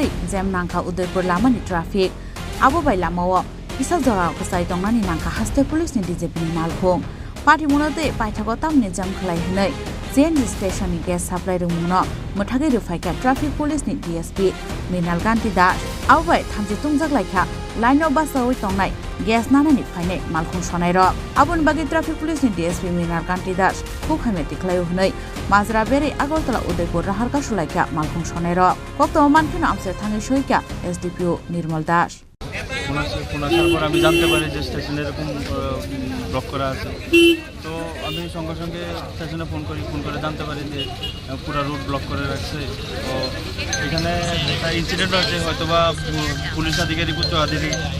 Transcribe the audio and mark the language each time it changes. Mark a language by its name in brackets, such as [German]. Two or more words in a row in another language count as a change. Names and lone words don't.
[Kok Borok] jam nangkha Udaipur lamani traffic abo bai lamao isa jorao kusai tongnani nangkha haste police ni DGP ni Malkhung पार्टी मुनते पाइथागो तामने जाम खलाय हनै जेएनजी स्टेशन नि [English] gas supply [Kok Borok] रुमुनो मोथागे रुफाइका [English] traffic police [Kok Borok] नि डीएसपी मिनाल कान्ति दास आवबाय थामजि तुंजाक लाइखा लाइन अफ बासावै तंनाय गेस नानानि फाइनाय मालखुं सनाय र आबुन बागै [English] traffic police [Kok Borok] नि डीएसपी मिनाल कान्ति दास खुखामे तिखलाय हनै माजरा बेरे आगरतला उदयपुर राहारका सुलाइखा मालखुं सनाय र कक्त मानखिनो आमसे थाङै सयका एसडीपीओ निर्मल दास [Bangla] পুনাশার পর আমি জানতে পারি যে স্টেশনে এরকম ব্লক করা আছে তো আমি সঙ্গে সঙ্গে স্টেশনে ফোন করে জানতে পারি যে পুরো রুট ব্লক করে রাখছে তো এখানে একটা ইনসিডেন্ট হয়েছে হয়তো বা পুলিশ আধিকারিক উচ্চ আধিকারিক